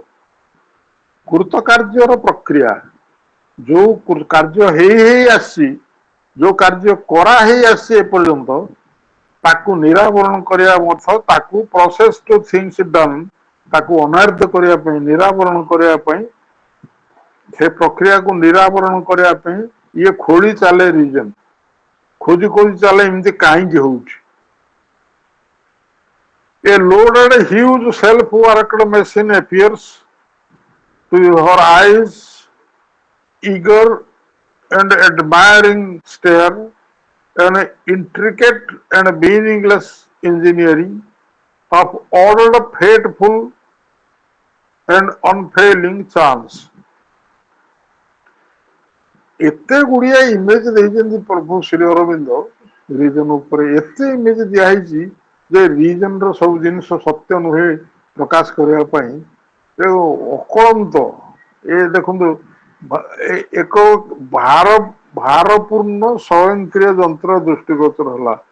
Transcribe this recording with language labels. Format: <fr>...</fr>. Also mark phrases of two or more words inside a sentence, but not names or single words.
<or>କୃତ କାର୍ଯ୍ୟର ପ୍ରକ୍ରିୟା, ଯୋଉ କାର୍ଯ୍ୟ ହେଇ ହେଇ ଆସିଛି, ଯୋଉ କାର୍ଯ୍ୟ କରା ହେଇ ଆସିଛି ଏପର୍ଯ୍ୟନ୍ତ, ତାକୁ ନିରାବରଣ କରିବା ମଧ୍ୟ, ତାକୁ</or> <en>process to things done,</en> <or>ତାକୁ ଅନାୟତ୍ତ କରିବା ପାଇଁ, ନିରାବରଣ କରିବା ପାଇଁ, ସେ ପ୍ରକ୍ରିୟାକୁ ନିରାବରଣ କରିବା ପାଇଁ ଇଏ ଖୋଳି ଚାଲେ ରିଜନ, ଖୋଜି ଖୋଜି ଚାଲେ ଏମିତି କାହିଁକି ହଉଛି।</or> <en>A loaded huge self-worked machine appears to her eyes, eager and admiring stare, an intricate and meaningless engineering of ordered, fateful and unfailing chance.</en> <or>ଏତେ ଗୁଡିଏ ଇମେଜ ଦେଇଛନ୍ତି ପ୍ରଭୁ ଶ୍ରୀ ଅରବିନ୍ଦ ରିଜନ ଉପରେ, ଏତେ ଇମେଜ ଦିଆହେଇଛି ଯେ ରିଜନ ର ସବୁ ଜିନିଷ ସତ୍ୟ ନୁହେଁ ପ୍ରକାଶ କରିବା ପାଇଁ ଅକଳନ୍ତ। ଏ ଦେଖନ୍ତୁ ଏକ ଭାରପୂର୍ଣ୍ଣ ସ୍ୱୟଂକ୍ରିୟ ଯନ୍ତ୍ର ଦୃଷ୍ଟିଗୋଚର ହେଲା।</or>